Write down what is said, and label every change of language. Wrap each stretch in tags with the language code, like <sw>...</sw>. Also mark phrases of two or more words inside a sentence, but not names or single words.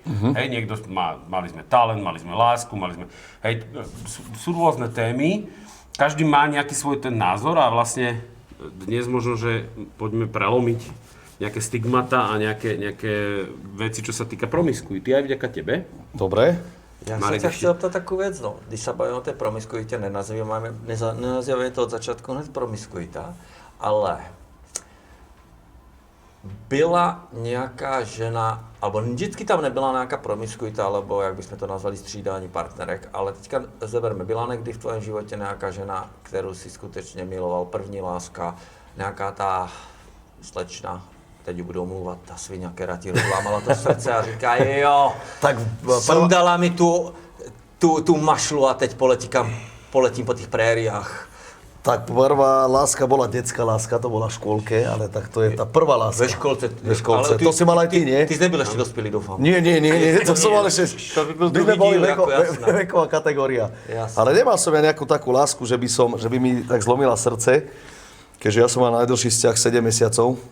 <sk>Hej, niekto mali sme talent, mali sme lásku, hej, sú rôzne témy. Každý má nejaký svoj ten názor a vlastne dnes možno, že poďme prelomiť nejaké stigmata a nejaké veci, čo sa týka promiskuity, aj vďaka tebe. Dobre. Ja som ťa</sk> <cs>chtěl ptát takovou věc, no. Když se bavíme o té promiskuitě, nenazýváme to od začátku hned promiskuita, ale byla nějaká žena, alebo vždycky tam nebyla nějaká promiskuita, alebo jak bychom to nazvali střídání partnerek, ale teďka zeberme, byla někdy v tvém životě nějaká žena, kterou si skutečně miloval, první láska, nějaká ta slečna, teď ji budu omlouvat, ta svině, která ti rozlámala to srdce a říká, jo, tak sundala mi tu mašlu a teď poletím po těch prériách.</cs> <sk>Tak prvá láska bola detská láska, to bola v škôlke, ale tak to je tá prvá láska.</sk> <cs>Ve školce.</cs> <sk>To si mal aj ty, nie? Ty si nebyl ešte dospelý, dúfam. Nie, to som mal ešte...</sk> <cs>To by byl druhý díl, ako jasná.</cs> <sk>Veková kategória. Jasné. Ale nemal som ja nejakú takú lásku, že by mi tak zlomila srdce, keďže ja som mal najdlhší vzťah 7 mesiacov.</sk>